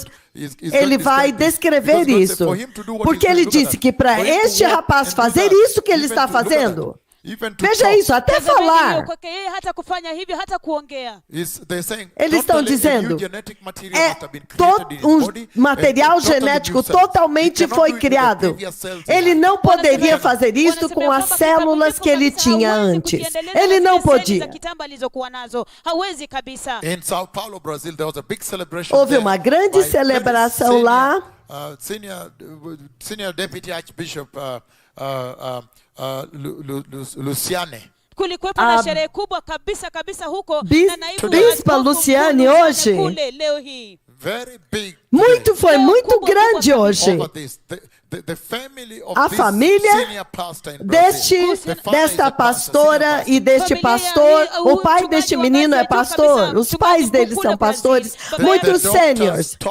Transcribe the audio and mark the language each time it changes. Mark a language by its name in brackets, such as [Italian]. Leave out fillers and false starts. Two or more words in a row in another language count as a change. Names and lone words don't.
[Portuguese] Ele vai descrever isso, porque ele disse que para este rapaz fazer isso que ele está fazendo, veja isso, até falar, eles estão dizendo, um material genético totalmente foi criado. Ele não poderia fazer isso com as células que ele tinha antes. Ele não podia. Houve uma grande celebração lá. [English] Senior Deputy Archbishop Luciane. [Swahili] Kulikuwepo na sherehe kubwa kabisa huko na naibu [Portuguese] Bispa Luciane hoje. Foi muito grande hoje. A família desta pastora e deste pastor, o pai deste menino é pastor, os pais deles são pastores, muitos sêniores.